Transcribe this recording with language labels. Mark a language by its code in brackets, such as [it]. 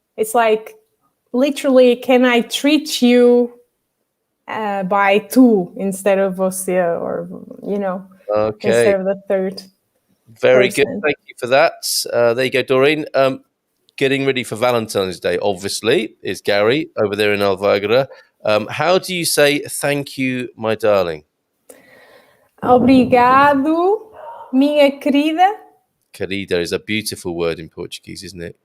[en] It's like literally, can I treat you by tu instead of você, or Okay. instead of the third. Very person. good. Thank you for that. There you go, Doreen. Getting ready for Valentine's Day, obviously, is Gary over there in Alvagra. How do you say thank you, my darling? [pt] Obrigado, minha querida. [en] Querida is a beautiful word in Portuguese, isn't it?